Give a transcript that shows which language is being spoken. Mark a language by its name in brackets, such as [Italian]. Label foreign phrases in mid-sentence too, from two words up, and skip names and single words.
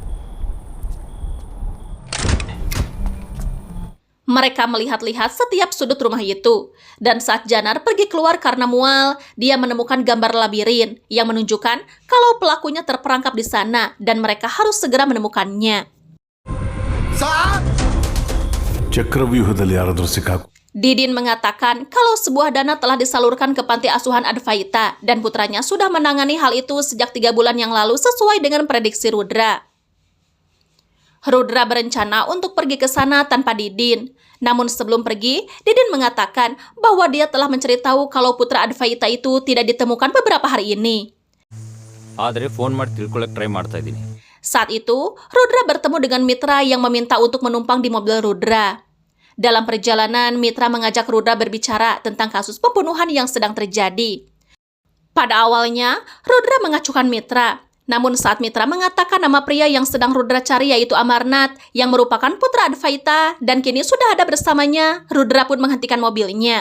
[Indonesian] Mereka melihat-lihat setiap sudut rumah itu. Dan saat Janar pergi keluar karena mual, dia menemukan gambar labirin yang menunjukkan kalau pelakunya terperangkap di sana dan mereka harus segera menemukannya. [Kannada] ಚಕ್ರವ್ಯೂಹದಲ್ಲಿ ಯಾರಾದರೂ ಸಿಕ್ಕಾಕು [Indonesian] Didin mengatakan kalau sebuah dana telah disalurkan ke panti asuhan Advaita dan putranya sudah menangani hal itu sejak 3 bulan yang lalu sesuai dengan prediksi Rudra. Rudra berencana untuk pergi ke sana tanpa Didin. Namun sebelum pergi, Didin mengatakan bahwa dia telah mencari tahu kalau putra Advaita itu tidak ditemukan beberapa hari ini. [Kannada] ಆದರೆ ಫೋನ್ ಮಾಡಿ ತಿಳ್ಕೊಳ್ಳೋಕೆ ಟ್ರೈ ಮಾಡ್ತಾ ಇದ್ದೀನಿ. [Indonesian] Saat itu, Rudra bertemu dengan Mitra yang meminta untuk menumpang di mobil Rudra. Dalam perjalanan, Mitra mengajak Rudra berbicara tentang kasus pembunuhan yang sedang terjadi. Pada awalnya, Rudra mengacuhkan Mitra. Namun saat Mitra mengatakan nama pria yang sedang Rudra cari yaitu Amarnath yang merupakan putra Advaita dan kini sudah ada bersamanya, Rudra pun menghentikan mobilnya.